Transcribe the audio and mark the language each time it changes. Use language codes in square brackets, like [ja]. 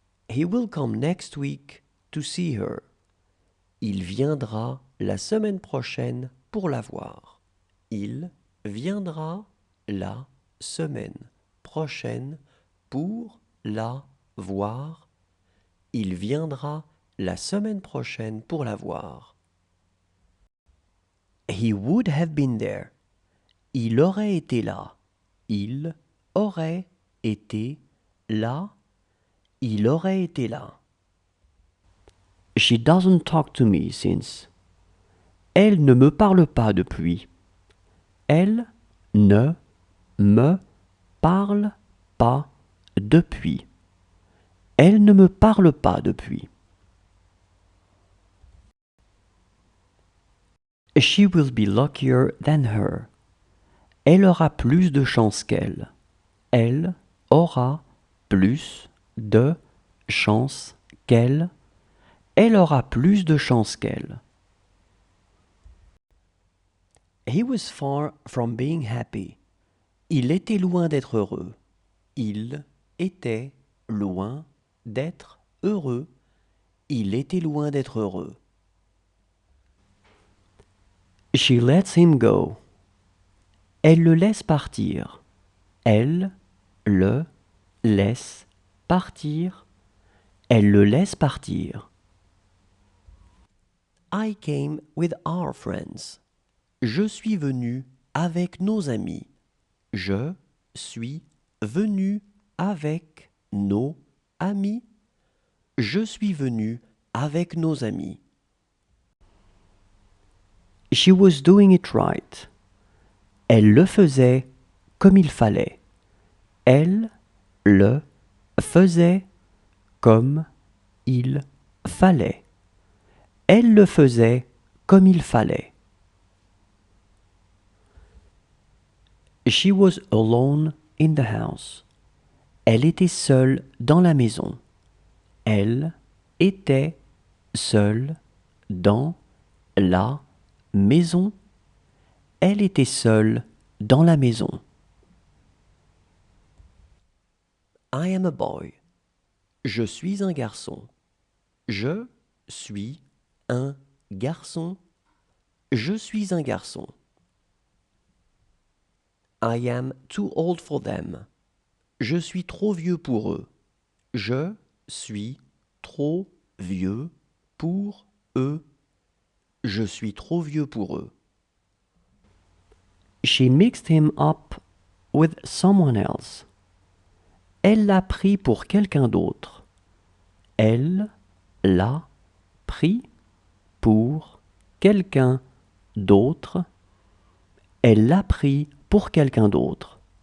[en] He will come next week to see her. [fr] Il viendra la semaine prochaine pour la voir. Il viendra la semaine prochaine pour la voir. Il viendra la semaine prochaine pour la voir. [en] He would have been there. [fr] Il aurait été là. Il aurait été là. Il aurait été là. [en] She doesn't talk to me since. [fr] Elle ne me parle pas depuis. Elle ne me parle pas depuis. Elle ne me parle pas depuis. [en] She will be luckier than her. [fr] Elle aura plus de chance qu'elle. Elle aura plus de chance qu'elle. Elle aura plus de chance qu'elle. [en] He was far from being happy. [fr] Il était loin d'être heureux. Il était loin d'être heureux. Il était loin d'être heureux. [en] She lets him go. [fr] Elle le laisse partir. Elle le laisse partir. Elle le laisse partir. [en] I came with our friends. [fr] Je suis venu avec nos amis. Je suis venu avec nos amis. Je suis venu avec nos amis. [en] She was doing it right. [fr] Elle le faisait comme il fallait. Elle le faisait comme il fallait. Elle le faisait comme il fallait. [en] She was alone in the house. [fr] Elle était seule dans la maison. Elle était seule dans la maison. Elle était seule dans la maison. [en] I am a boy. [fr] Je suis un garçon. Je suis un garçon. Je suis un garçon. [en] I am too old for them. [fr] Je suis trop vieux pour eux. Je suis trop vieux pour eux. Je suis trop vieux pour eux. [en] She mixed him up with someone else. [fr] Elle l'a pris pour quelqu'un d'autre. Elle l'a pris pour quelqu'un d'autre. Elle l'a pris pour quelqu'un d'autre.